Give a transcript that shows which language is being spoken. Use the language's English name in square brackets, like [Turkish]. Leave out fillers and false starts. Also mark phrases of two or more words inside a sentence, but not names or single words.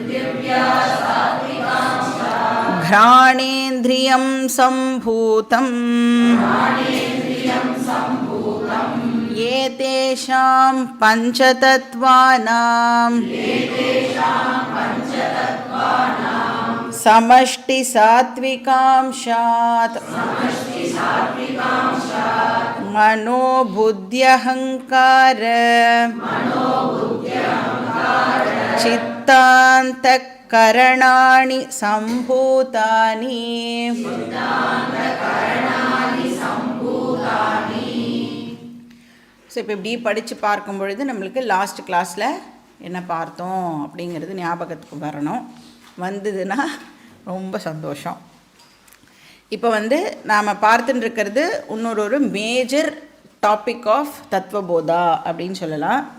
[Sanskrit] घ्राणेन्द्रियं सम्भूतं एतेषां पञ्चतत्त्वानां समष्टि सात्विकांशात् मनो बुद्ध्यहङ्कार चित्तान्तःकरणानि सम्भूतानि [Tamil] ஸோ இப்போ இப்படி படித்து பார்க்கும் பொழுது நம்மளுக்கு [English] last classil [Tamil] என்ன பார்த்தோம் அப்படிங்கிறது ஞாபகத்துக்கு வரணும். வந்ததுன்னா ரொம்ப சந்தோஷம். இப்போ நாம் பார்த்துட்டு இருக்கிறது இன்னொரு [English] major topic of [Tamil] தத்துவபோதா அப்படின்னு சொல்லலாம்.